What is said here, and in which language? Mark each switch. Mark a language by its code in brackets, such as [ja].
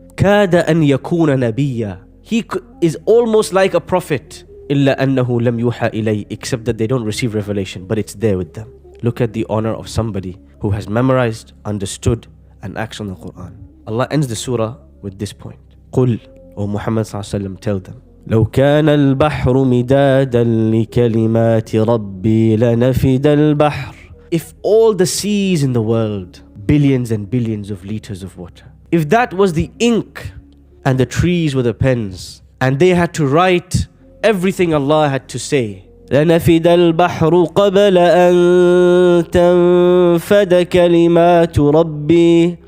[ar] Kada an yakuna nabiyya. [en] He is almost like a prophet. [ar] Illa annahu lam yuha ilay, [en] except that they don't receive revelation, but it's there with them. Look at the honor of somebody who has memorized, understood, and acts on the Quran. Allah ends the surah with this point. قُل, O Muhammad sallallahu alaihi wasallam, tell them, [ar] لو كان البحر مدادا لكلمات ربي لنفد البحر. [en] If all the seas in the world, billions and billions of liters of water, if that was the ink and the trees were the pens, and they had to write everything Allah had to say, [ar] لنفد البحر قبل أن تنفد كلمات ربي.